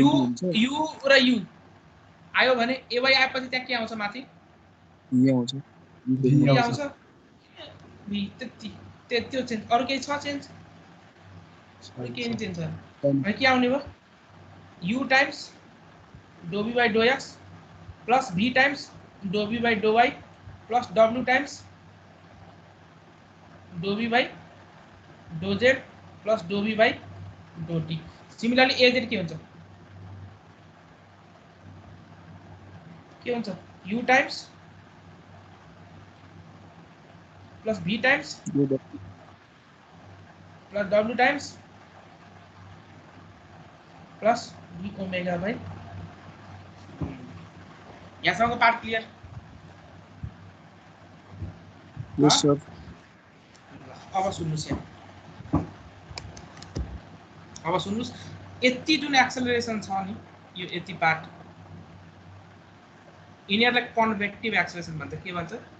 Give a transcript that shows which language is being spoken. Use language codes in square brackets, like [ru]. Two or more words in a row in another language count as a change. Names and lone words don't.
[ne] 20 हुन्छ u र u आयो भने ay आएपछि त्यहाँ के आउँछ माथि v आउँछ v आउँछ v त्यति त्यो चेन्ज अरु केही छ चेन्ज अरु केही चेन्ज छैन अनि के आउने भयो [en] u times dou v by dou x plus v times dou v by dou y plus w times dou v by dou z plus dou v by dou t सिमिलरली az के हुन्छ u times plus v times plus w times plus v omega by यहाँसम्मको part clear yes sir [ne] अब सुन्नुस् यहाँ अब सुन्नुस् यति जुन एक्सेलरेसन छ नि यो यति पार्ट यिनीहरुलाई [en] convective acceleration [ne] भन्छ के भन्छ